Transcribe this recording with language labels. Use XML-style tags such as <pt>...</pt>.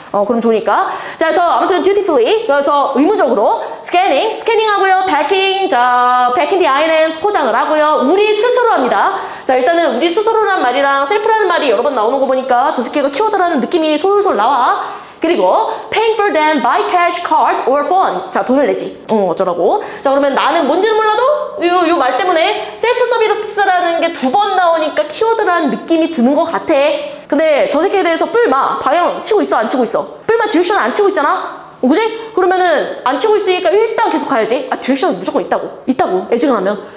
<ko>그럼 좋으니까. 자, 그래서 아무튼 dutifully. 그래서 의무적으로 스캐닝 하고요. 패킹. 자, 패킹 the items 포장을 하고요. 우리 스스로 합니다. 자, 일단은 우리 스스로란 말이랑 셀프라는 말이 여러 번 나오는 거 보니까 저 새끼가 키워드라는 느낌이 솔솔 나와. 그리고</ko> <en>paying for them by cash, card, or phone.</en> <ko>자, 돈을 내지. 어쩌라고. 자, 그러면 나는 뭔지는 몰라도 요 말 때문에 셀프 서비스라는 게 2번 나오니까 키워드라는 느낌이 드는 것 같아. 근데 저 새끼에 대해서 뿔마 방향 치고 있어, 안 치고 있어? 뿔마 디렉션 안 치고 있잖아? 그지? 그러면은 안 치고 있으니까 일단 계속 가야지. 디렉션은 무조건 있다고. 애지간하면.</ko>